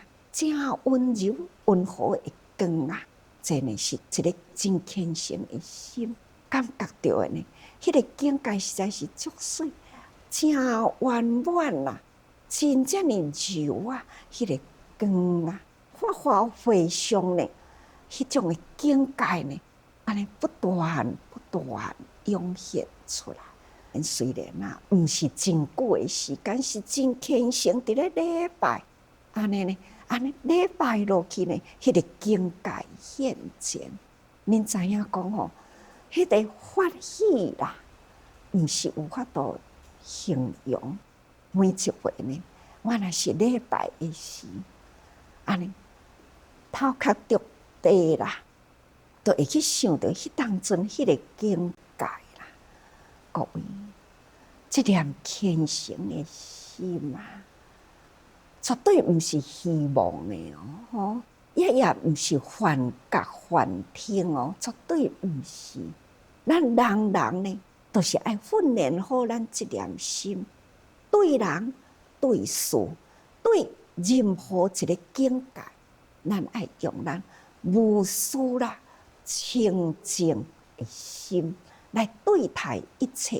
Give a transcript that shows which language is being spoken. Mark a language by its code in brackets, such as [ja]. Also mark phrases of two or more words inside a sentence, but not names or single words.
[nan] 真温柔温和的光啊，这呢是一个真虔诚的心，感觉到的呢，迄个境界实在是足水， 真圆满啦，真正的柔啊，迄个光啊，发发回上呢，迄种的境界呢，安尼不断涌现出来。虽然啊，毋是真久的时间，是真虔诚，伫咧礼拜，安尼礼拜落去呢，迄个境界现前。恁知影讲吼，迄个欢喜啦，毋是有法度形容。每一回呢，我若是礼拜的时，安尼头壳着地啦，就会去想到迄当阵迄个境界啦。各位，这念虔诚的心啊，绝对毋是虚妄的哦，也毋是幻觉幻听哦，绝对毋是。咱人呢，都是爱训练好咱这念心，对人、对事、对任何一个境界，咱爱用咱无私啦、清净的心来对待一切。